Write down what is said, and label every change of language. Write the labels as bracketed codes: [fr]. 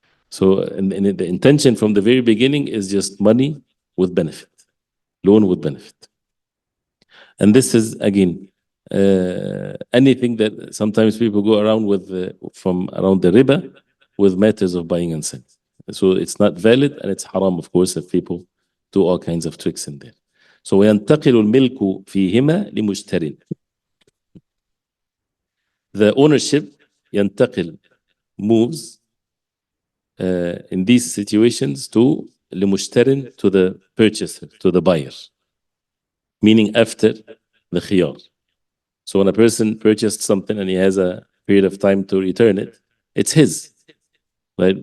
[en] So, and the intention from the very beginning is just money with benefit, loan with benefit. And this is again anything that sometimes people go around with from around the riba with matters of buying and selling. So it's not valid and it's haram, of course, if people do all kinds of tricks in there. [ar] So وينتقل الملك فيهما لمشتر. [en] The ownership ينتقل moves in these situations to لمشتر, to the purchaser, to the buyer, meaning after the khiyar. So when a person purchased something and he has a period of time to return it, it's his, right?